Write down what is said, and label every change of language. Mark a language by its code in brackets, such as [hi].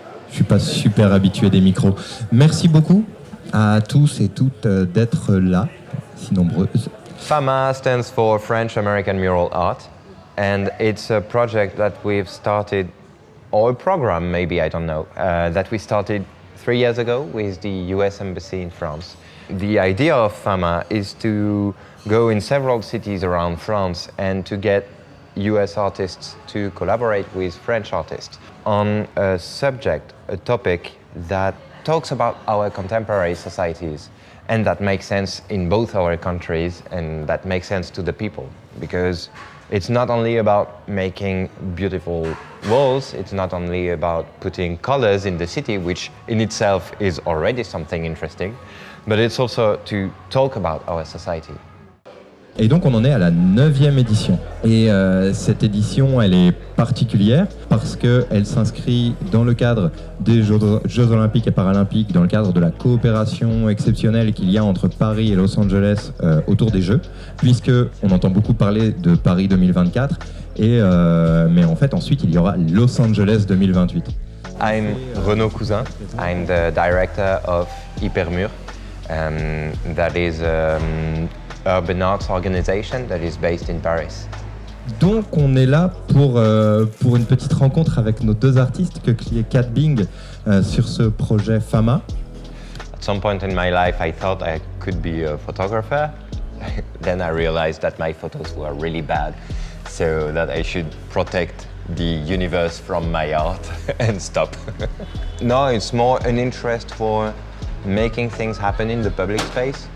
[fr] Je suis pas super habitué des micros. Merci beaucoup à tous et toutes d'être là, si nombreuses. [en] FAMA stands for French American Mural Art, and it's a project that we've started, or a program maybe, I don't know, that we started 3 years ago with the US Embassy in France. The idea of FAMA is to go in several cities around France and to get US artists to collaborate with French artists on a subject, a topic that talks about our contemporary societies and that makes sense in both our countries and that makes sense to the people, because it's not only about making beautiful walls, it's not only about putting colors in the city, which in itself is already something interesting, but it's also to talk about our society. [fr] Et donc on en est à la 9e édition. Et cette édition, elle est particulière parce qu'elle s'inscrit dans le cadre des Jeux Olympiques et Paralympiques, dans le cadre de la coopération exceptionnelle qu'il y a entre Paris et Los Angeles autour des Jeux, puisque on entend beaucoup parler de Paris 2024, mais en fait ensuite il y aura Los Angeles 2028. [en] I'm Renaud Cousin, I'm the director of Hypermur, that is urban arts organization that is based in Paris. [fr] Donc on est là pour une petite rencontre avec nos 2 artistes, Kekli et Katbing, sur ce projet FAMA. [en] At some point in my life I thought I could be a photographer. Then I realized that my photos were really bad, so that I should protect the universe from my art and stop. No, it's more an interest for making things happen in the public space.